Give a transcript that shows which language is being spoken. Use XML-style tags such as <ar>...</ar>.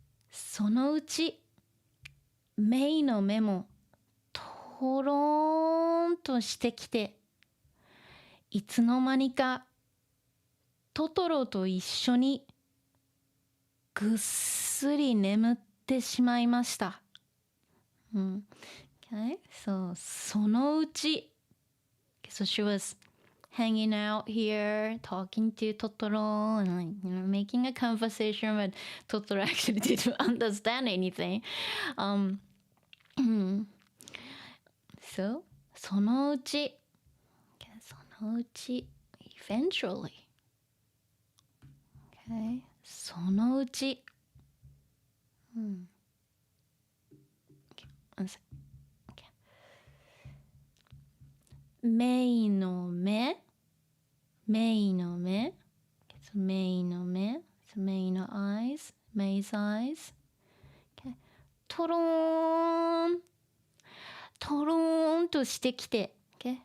<ja>そのうちメイの目もとろーんとしてきて、いつの間にかトトロと一緒にぐっすり眠ってしまいました。</ja> <en>Okay, so そのうち so she was hanging out here talking to Totoro and like, you know, making a conversation, but Totoro actually didn't understand anything. So そのうち okay, そのうち eventually okay そのうちokay, one second. Okay. メイの目メイの目 so メイの目 so メイの eyes メイ 's eyes okay.</en> <ja>トローントローンとしてきて、okay?</ja>